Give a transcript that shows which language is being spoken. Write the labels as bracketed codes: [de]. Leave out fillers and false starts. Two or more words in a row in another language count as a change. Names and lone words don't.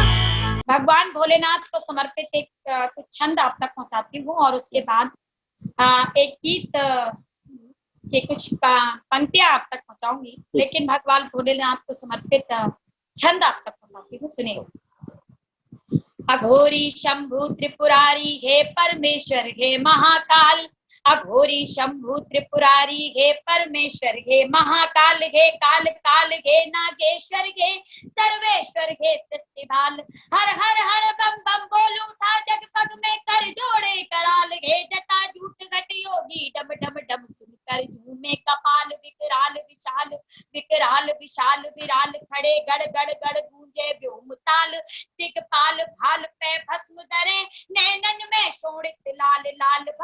[hi] भगवान भोलेनाथ को समर्पित एक कुछ छंद आप तक पहुंचाती हूँ और उसके बाद एक गीत के कुछ पंक्तियां आप तक पहुंचाऊंगी, लेकिन भगवान भोलेनाथ को समर्पित छंद आप तक पहुंचाती हूँ, सुनिए। अघोरी शंभु त्रिपुरारी हे परमेश्वर हे महाकाल, अघोरी शंभु त्रिपुरारी हे परमेश्वर हे महाकाल, हे काल काल हे नागेश्वर हे सर्वेश्वर हे सत्यभाल। हर हर हर बम बम बोलू था जग पग में कर जोड़े कराल, हे जटा जूट घट योगी डम डम डम सुनकर झूमे कपाल। विकराल विशाल विकराल विशाल विराल खड़े गड़ गड़ गड़ गूंजे व्योम ताल। दिगपाल भाल पे भस्म धरे नैनन में शोणित लाल लाल।